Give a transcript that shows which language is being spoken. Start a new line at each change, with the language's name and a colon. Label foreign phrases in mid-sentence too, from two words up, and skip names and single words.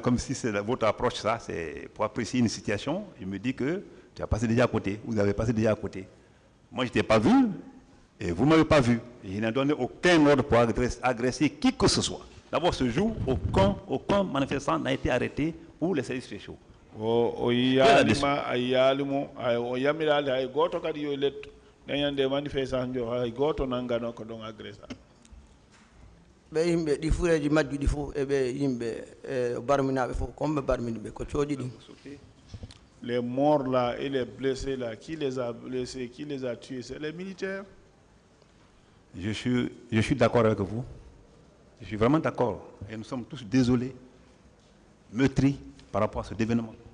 French: Comme si c'est votre approche, ça, c'est pour apprécier une situation. Je me dis que tu as passé déjà à côté, vous avez passé déjà à côté. Moi, je ne t'ai pas vu et vous ne m'avez pas vu. Je n'ai donné aucun ordre pour agresser qui que ce soit. D'abord, ce jour, aucun manifestant n'a été arrêté pour les services spéciaux.
Fula: Be yimbe di fureji majju di fu e be yimbe barminabe fu comme barminbe ko coodi di.
French: Les morts là et les blessés là, qui les a blessés, qui les a tués? C'est les militaires. Je suis d'accord avec vous. Je suis vraiment d'accord. Et nous sommes tous désolés, meurtris par rapport à cet événement.